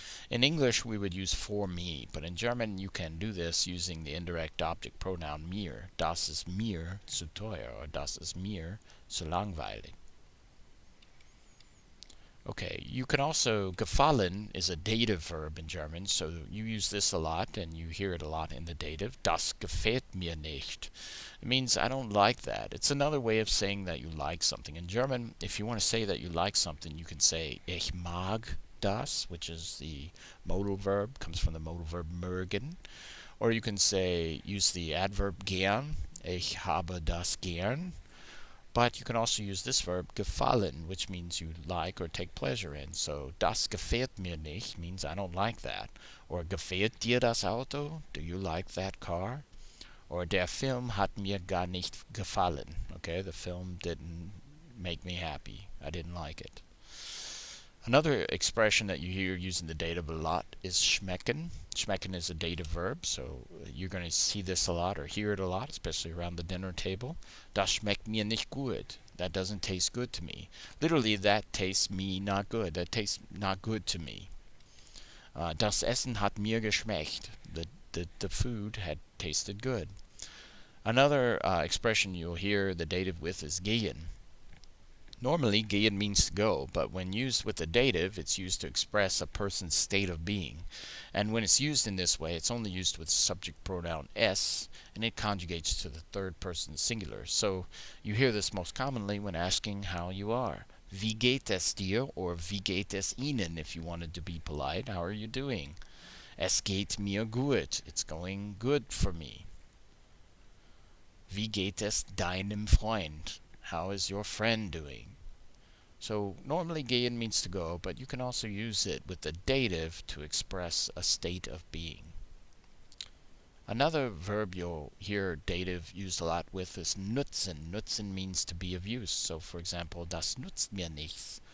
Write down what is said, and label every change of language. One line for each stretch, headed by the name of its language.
English: In English, we would use for me, but in German, you can do this using the indirect object pronoun mir.
German: Das ist mir zu teuer, or das ist mir zu langweilig.
English: Okay, you can also, gefallen is a dative verb in German, so you use this a lot and you hear it a lot in the dative.
German: Das gefällt mir nicht.
English: It means I don't like that. It's another way of saying that you like something. In German, if you want to say that you like something, you can say
German: ich mag das,
English: which is the modal verb, comes from the modal verb mögen. Or you can say, use the adverb gern,
German: ich habe das gern.
English: But you can also use this verb, gefallen, which means you like or take pleasure in.
German: So, das gefällt mir nicht
English: means I don't like that.
German: Or, gefällt dir das Auto?
English: Do you like that car?
German: Or, der Film hat mir gar nicht gefallen.
English: Okay, the film didn't make me happy. I didn't like it. Another expression that you hear using the dative a lot is schmecken. Schmecken is a dative verb, so you're going to see this a lot or hear it a lot, especially around the dinner table.
German: Das schmeckt mir nicht gut.
English: That doesn't taste good to me. Literally, that tastes me not good. That tastes not good to me.
German: Das Essen hat mir geschmeckt.
English: The food had tasted good. Another expression you'll hear the dative with is gehen. Normally, gehen means to go, but when used with the dative, it's used to express a person's state of being. And when it's used in this way, it's only used with subject pronoun es, and it conjugates to the third person singular. So you hear this most commonly when asking how you are.
German: Wie geht es dir?
English: Or
German: wie geht es Ihnen
English: if you wanted to be polite. How are you doing?
German: Es geht mir gut.
English: It's going good for me.
German: Wie geht es deinem Freund?
English: How is your friend doing? So normally gehen means to go, but you can also use it with the dative to express a state of being. Another verb you'll hear dative used a lot with is nutzen. Nutzen means to be of use. So for example,
German: das nutzt mir nichts.